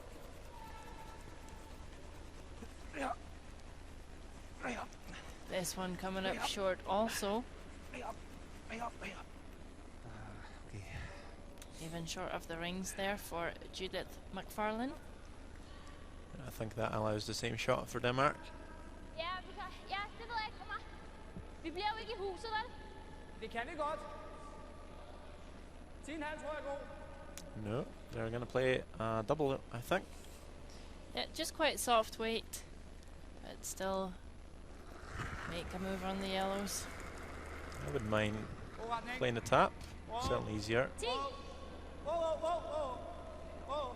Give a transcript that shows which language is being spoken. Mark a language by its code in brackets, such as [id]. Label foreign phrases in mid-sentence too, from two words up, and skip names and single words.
[en] Yeah. Right up. This one coming up short also, Right up. Right up. Right up. Okay. even short of the rings there for Judith McFarlane. I think that allows the same shot for Denmark. [da] Ja, vi kan. Ja, det ved jeg ikke. Kom her. Vi bliver jo ikke i huset, vel? Det kan vi godt. 10,5 tror jeg er god. [en] No, they're going to play double, I think. Yeah, just quite soft weight, but still make a move on the yellows. I wouldn't mind [da] God retning. [en] playing the tap. Certainly easier. 10, Wow, wow, wow, wow. Wow,